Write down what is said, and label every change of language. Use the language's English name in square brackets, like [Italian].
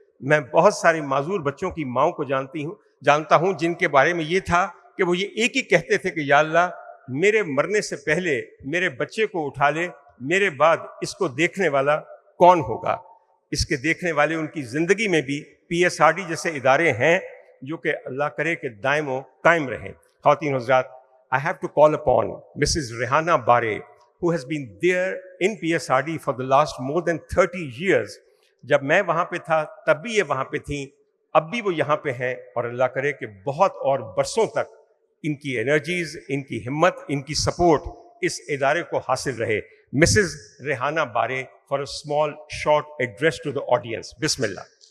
[Urdu] میں بہت سارے معذور بچوں کی ماؤں کو جانتا ہوں جن کے بارے میں یہ تھا کہ وہ یہ ایک ہی کہتے تھے کہ یا اللہ میرے مرنے سے پہلے میرے بچے کو اٹھا لے, میرے بعد اس کو دیکھنے والا کون ہوگا. اس کے دیکھنے والے ان کی زندگی میں بھی PSRD جیسے ادارے ہیں جو کہ اللہ کرے کہ دائم و قائم رہیں. خواتین حضرات, [English] I have to call upon Mrs. Rehana Bare, who has been there in PSRD for the last more than 30 years. [Urdu] جب میں وہاں پہ تھا تب بھی یہ وہاں پہ تھیں, اب بھی وہ یہاں پہ ہیں, اور اللہ کرے کہ بہت اور برسوں تک ان کی انرجیز, ان کی ہمت, ان کی سپورٹ اس ادارے کو حاصل رہے. [English] Mrs Rehana بارے for a small short address to the audience. بسم اللہ.